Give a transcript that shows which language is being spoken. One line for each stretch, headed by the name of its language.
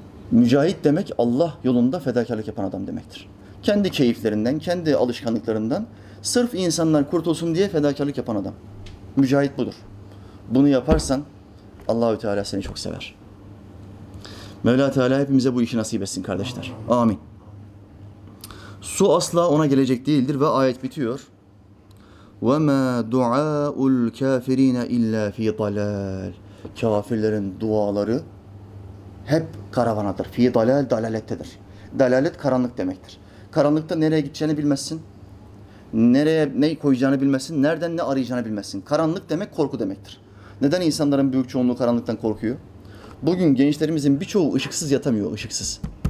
Turkish: Mücahit demek Allah yolunda fedakarlık yapan adam demektir. Kendi keyiflerinden, kendi alışkanlıklarından sırf insanlar kurtulsun diye fedakarlık yapan adam. Mücahit budur. Bunu yaparsan Allah-u Teala seni çok sever. Mevla Teala hepimize bu işi nasip etsin kardeşler. Amin. Su asla ona gelecek değildir ve ayet bitiyor.
Arabic: وَمَا دُعَاءُ الْكَافِر۪ينَ اِلَّا ف۪ي ضَلَالٍ
Turkish: Kafirlerin duaları hep karavanadır.
Arabic: ف۪ي ضَلَالٍ
Turkish: dalalettedir. Dalalet karanlık demektir. Karanlıkta nereye gideceğini bilmezsin. Nereye ne koyacağını bilmezsin. Nereden ne arayacağını bilmezsin. Karanlık demek korku demektir. Neden insanların büyük çoğunluğu karanlıktan korkuyor? Bugün gençlerimizin birçoğu ışıksız yatamıyor, ışıksız.